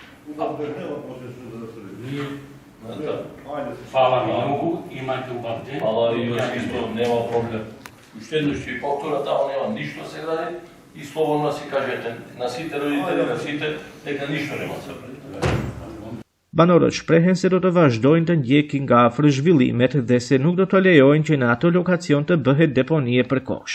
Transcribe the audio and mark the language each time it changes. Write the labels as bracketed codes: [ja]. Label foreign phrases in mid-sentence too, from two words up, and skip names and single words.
[mk] Фала многу, имајте убав ден. Фала и јас исто, нема проблем. Уште едно ќе повтора, таму нема ништо се гради и слободно си кажете на сите родители, на сите, дека ништо нема се прави. [sq] Banorët shprehen se do të vazhdojnë të ndjekin nga afër zhvillimet dhe se nuk do të lejojnë që në ato lokacion të bëhet deponie përkohshme.